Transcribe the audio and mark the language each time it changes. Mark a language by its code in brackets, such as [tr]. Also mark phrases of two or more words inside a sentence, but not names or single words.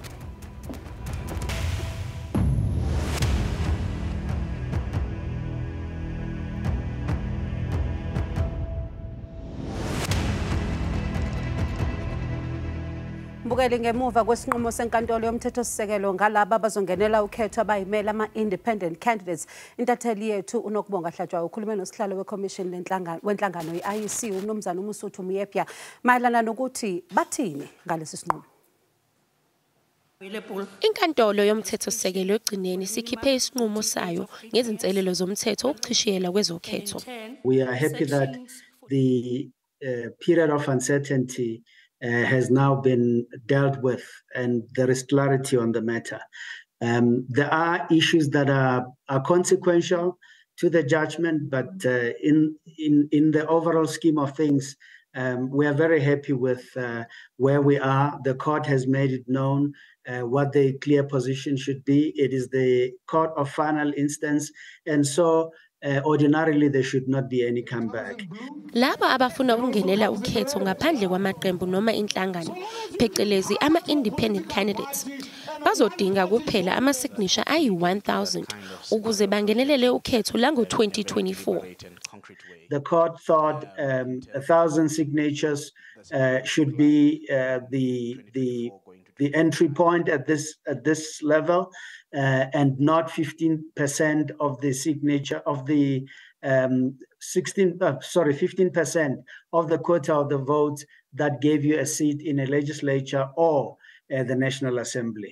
[zu] Mbukeli, ngemuva kwesinqumo senkantolo YoMthethosisekelo ngalabo abazongenela ukhetho abazimele ama- [en] independent candidates, [zu] intatheli yethu uNokubonga Hlatshwayo ukhulume nosihlalo weCommission wenhlangano i-IEC umnumzane uMusuthu Myepya mayelana nokuthi bathini ngalesi sinqumo. INkantolo YoMthethosisekelo egcineni sikhiphe isinqumo sayo ngezinselelo zomthetho ukuchishiyela kwezokhetho. [en] We are happy that the period of uncertainty has now been dealt with and there is clarity on the matter. There are issues that are consequential to the judgment, but in the overall scheme of things, we are very happy with where we are. The court has made it known what the clear position should be. It is the court of final instance, and so ordinarily there should not be any comeback. [zu] Laba abafuna ukungenela ukhetho ngaphandle kwamaqembu noma inhlangano phecelezi ama- [en] independent candidates [zu] bazodinga kuphela ama-signature ayi-1,000 ukuze bangenelele ukhetho lango-2024. [en] The court thought 1,000 signatures should be the entry point at this level, and not 15% of the signature of the 15% of the quota of the votes that gave you a seat in a legislature or the National Assembly.